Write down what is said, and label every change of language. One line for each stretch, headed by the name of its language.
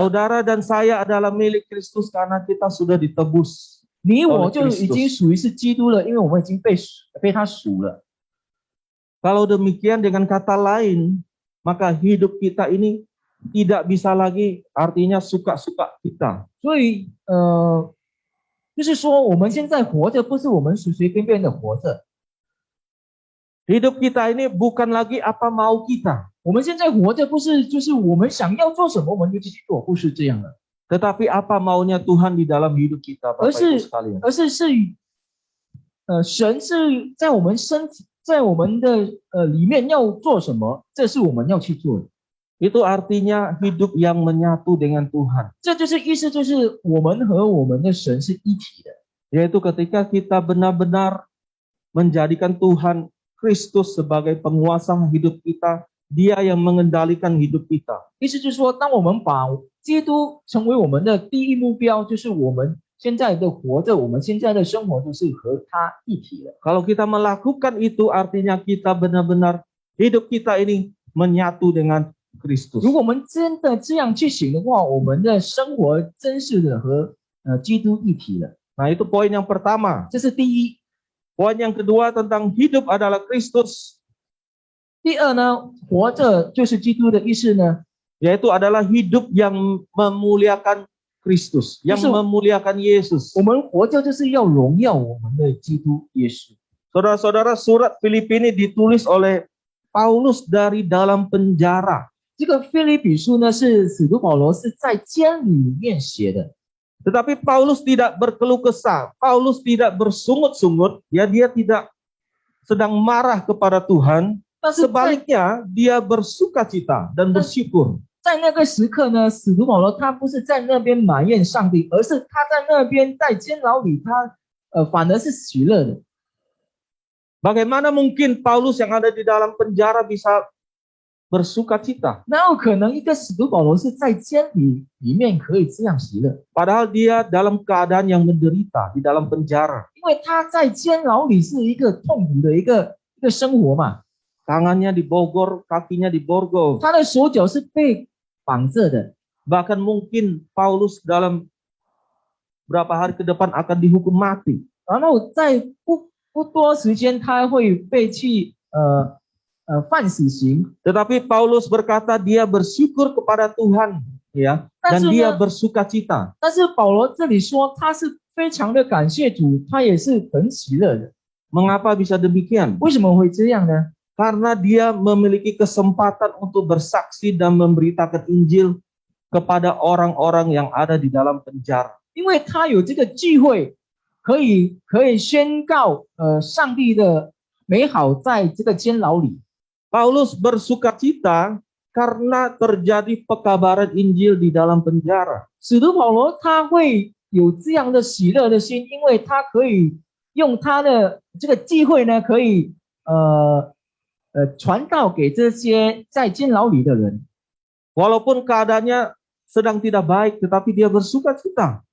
Indonesian: Saudara dan saya adalah milik Kristus karena kita sudah ditebus.
Chinese: 你我
Indonesian: oleh
Chinese: 就已经
Indonesian: Kristus.
Chinese: 属于是基督了，因为我们已经被他赎了。
Indonesian: Kalau demikian dengan kata lain, maka hidup kita ini tidak bisa lagi artinya suka-suka kita.
Chinese: 所以就是说我们现在活着不是我们随随便便的活着，
Indonesian: Hidup kita ini bukan lagi apa mau kita,
Chinese: 我们现在活着不是就是我们想要做什么我们就去做，不是这样的，
Indonesian: tetapi apa maunya Tuhan di dalam hidup kita, Bapak Ibu sekalian.
Chinese: 而是神是在我们身体在我们的里面要做什么，这是我们要去做的。
Indonesian: Itu artinya hidup yang menyatu dengan Tuhan.
Chinese: 这就是意思，就是我们和我们的神是一体的，
Indonesian: Yaitu ketika kita benar-benar menjadikan Tuhan Kristus sebagai penguasa hidup kita, Dia yang mengendalikan hidup kita.
Chinese: 意思就是说，当我们把基督成为我们的第一目标，就是我们现在的活着，我们现在的生活就是和他一体的。
Indonesian: Kalau kita melakukan itu, artinya kita benar-benar hidup kita ini menyatu dengan Kristus.
Chinese: 如果我们真的这样去行的话，我们的生活真是的和基督一体了。
Indonesian: Nah, itu poin yang pertama.
Chinese: 这是第一。
Indonesian: Poin yang kedua tentang hidup adalah Kristus,
Chinese: 第二呢，活着就是基督的意思呢，
Indonesian: yaitu adalah hidup yang memuliakan Kristus, yang Yesus. memuliakan Yesus.
Chinese: 我们活着就是要荣耀我们的基督耶稣。
Indonesian: Saudara-saudara, surat Filipi ini ditulis oleh Paulus dari dalam penjara.
Chinese: 这个腓立比书呢，是使徒保罗是在监里面写的。
Indonesian: Tetapi Paulus tidak berkeluh kesah, Paulus tidak bersungut-sungut, ya dia tidak sedang marah kepada Tuhan.
Chinese: 但是在
Indonesian: Sebaliknya, dia bersukacita dan bersyukur.
Chinese: 在那个时刻呢，使徒保罗他不是在那边埋怨上帝，而是他在那边在监牢里，他反而是喜乐的。
Indonesian: Bagaimana mungkin Paulus yang ada di dalam penjara bisa bersukacita?
Chinese: 哪有可能一个使徒保罗是在监里面可以这样喜乐？
Indonesian: Padahal dia dalam keadaan yang menderita di dalam penjara.
Chinese: 因为他在监牢里是一个痛苦的一个生活嘛，
Indonesian: Tangannya dibogor, kakinya diborgol.
Chinese: 他的手脚是被绑着的，
Indonesian: Bahkan mungkin Paulus dalam berapa hari ke depan akan dihukum mati.
Chinese: 然后在不多时间他会被去判死刑。
Indonesian: Tetapi Paulus berkata dia bersyukur kepada Tuhan, ya, dan dia bersukacita.
Chinese: 但是保罗这里说他是非常的感谢主，他也是很喜乐的。
Indonesian: Mengapa bisa demikian?
Chinese: 为什么会这样呢？
Indonesian: Karena dia memiliki kesempatan untuk bersaksi dan memberitakan Injil kepada orang-orang yang ada di dalam penjara.
Chinese: 因为他有这个机会，可以宣告上帝的美好在这个监牢里。
Indonesian: Paulus bersukacita karena terjadi pekabaran Injil di dalam penjara.
Chinese: 使徒保罗他会有这样的喜乐的心，因为他可以用他的这个机会呢，可以传道给这些在监牢里的人。
Indonesian: Walaupun keadaannya sedang tidak baik, tetapi dia bersukacita.